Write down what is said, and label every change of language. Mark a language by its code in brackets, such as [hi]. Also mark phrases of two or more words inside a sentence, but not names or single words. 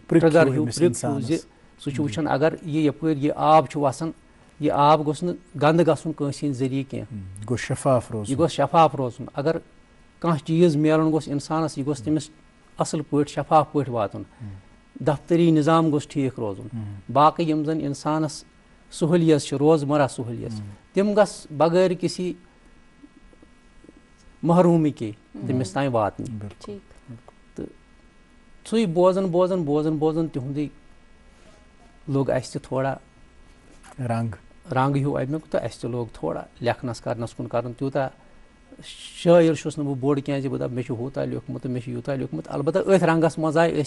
[ks] زِ سُہ چھُ وٕچھان اگر یہِ یپٲرۍ یہِ آب چھُ وسان یہِ آب گوٚژھ نہٕ گنٛدٕ گژھُن کٲنٛسہِ ہٕنٛدۍ ذٔریعہٕ کینٛہہ گوٚژھ یہِ گوٚژھ شفاف روزُن اگر کانٛہہ چیٖز میلُن گوٚژھ انسانس یہِ گوٚژھ تٔمِس اصٕل پٲٹھۍ شفاف پٲٹھۍ واتُن دفتری نظام گوٚژھ ٹھیٖک روزُن باقٕے یِم زَن اِنسانَس سہوٗلیت چھِ روزمرہ سہوٗلیت تِم گژھ بغٲر [ur] کسی محروٗمی کے [ks] تٔمِس تام واتنہِ تہٕ سُے بوزان بوزان بوزان بوزان تِہُنٛدُے لوٚگ اَسہِ تہِ تھوڑا رنٛگ ہیوٗ اَمیُک تہٕ اَسہِ تہِ لوگ تھوڑا لیکھنَس کَرنَس کُن کَرُن تیوٗتاہ شٲعر چھُس نہٕ بہٕ بوٚڑ کینٛہہ زِ بہٕ دَپہٕ مےٚ چھُ ہوٗتاہ لیوٗکھمُت تہٕ مےٚ چھُ یوٗتاہ لیوٗکھمُت البتہ أتھۍ رنٛگَس منٛز آے أسۍ